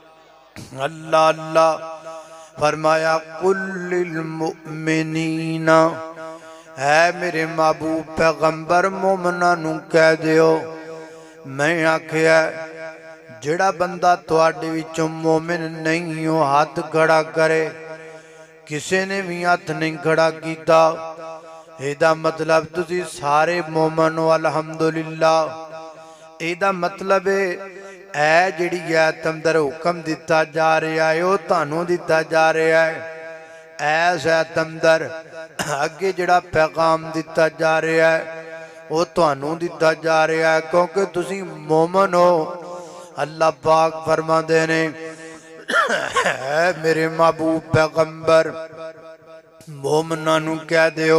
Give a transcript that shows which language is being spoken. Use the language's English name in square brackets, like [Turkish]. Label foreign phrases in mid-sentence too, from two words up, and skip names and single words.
[Punjabi] अल्लाह अल्लाह फरमाया [Arabic] قل للمؤمنين, [Punjabi] ਹੈ ਮੇਰੇ ਮਹਿਬੂਬ ਪੈਗ਼ੰਬਰ ਮੋਮਨਾ ਨੂੰ ਕਹਿ ਦਿਓ। ਮੈਂ ਆਖਿਆ ਜਿਹੜਾ ਬੰਦਾ ਤੁਹਾਡੇ ਵਿਚੋਂ ਮੋਮਿਨ ਨਹੀਂ ਹੋ ਹੱਥ ਖੜ੍ਹਾ ਕਰੇ। ਕਿਸੀ ਨੇ ਭੀ ਹੱਥ ਨਹੀਂ ਖੜ੍ਹਾ ਕੀਤਾ। ਇਹਦਾ ਮਤਲਬ ਤੁਸੀਂ ਸਾਰੇ ਮੋਮਨ ਹੋ अल्हम्दुलिल्लाह। ਇਹਦਾ ਮਤਲਬ ਹੈ ਜਿਹੜੀ ਆਇਤ ਅੰਦਰ ਹੁਕਮ ਦਿੱਤਾ ਜਾ ਰਿਹਾ ਹੈ ਵੋ ਤੁਹਾਨੂੰ ਦਿੱਤਾ ਜਾ ਰਿਹਾ ਹੈ। ਐਸ ਆਇਤ ਅੰਦਰ ਅੱਗੇ ਜਿਹੜਾ ਪੈਗ਼ਾਮ ਦਿੱਤਾ ਜਾ ਰਿਹਾ ਹੈ ਵੋ ਤੁਹਾਨੂੰ ਦਿੱਤਾ ਜਾ ਰਿਹਾ ਹੈ, ਕਿਉਂਕਿ ਤੁਸੀਂ ਮੋਮਨ ਹੋ। ਅੱਲਾਹ ਪਾਕ ਫ਼ਰਮਾਤੇ ਨੇ ਮੇਰੇ ਮਹਿਬੂਬ ਪੈਗ਼ੰਬਰ ਮੋਮਨਾ ਨੂੰ ਕਹਿ ਦਿਓ।